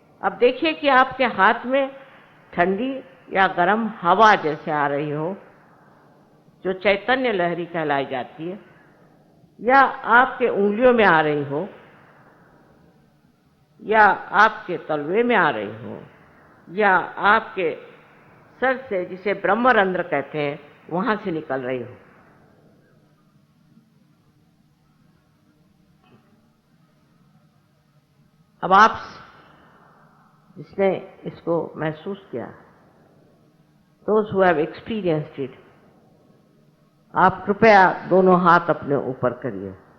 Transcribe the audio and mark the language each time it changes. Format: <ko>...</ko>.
<hi>अब देखिए कि आपके हाथ में ठंडी या गर्म हवा जैसे आ रही हो, जो चैतन्य लहरी कहलाई जाती है, या आपके उंगलियों में आ रही हो, या आपके तलवे में आ रही हो, या आपके सर से, जिसे ब्रह्मरंध्र कहते हैं, वहां से निकल रही हो। अब आप जिसने इसको महसूस किया,</hi> <en>those who have experienced it.</en> <hi>आप कृपया दोनों हाथ अपने ऊपर करिए.</hi>